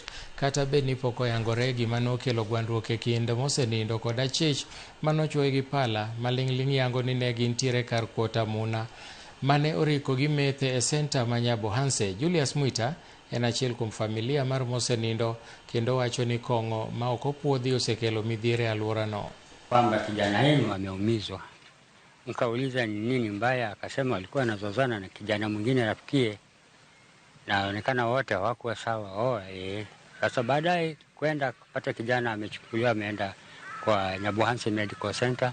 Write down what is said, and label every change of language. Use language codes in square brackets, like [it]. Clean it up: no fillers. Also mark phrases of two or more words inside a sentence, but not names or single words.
[luo] Kata bed ni pok oyangore gima nokelo gwandruok e kind mosenindo kod achich manochuoye gi pala maling'ling' yango ni ne gintiere kar kuota muna mane oriko gi methe e senta ma Nyabohanse. Julius Mwita en achiel kuom familia mar mosenindo kendo wacho ni kong'o ma ok opuodhi osekelo midhiere e alwora no. [sw] Kwamba kijana yenu ameumizwa. Nikauliza ni nini mbaya, akasema walikuwa wanazozana na kijana mwingine rafikie, na onekana wote hawakuwa sawa. Sasa baadaye kwenda kupata kijana amechukuliwa ameenda kwa Nyabohanse Medical Center.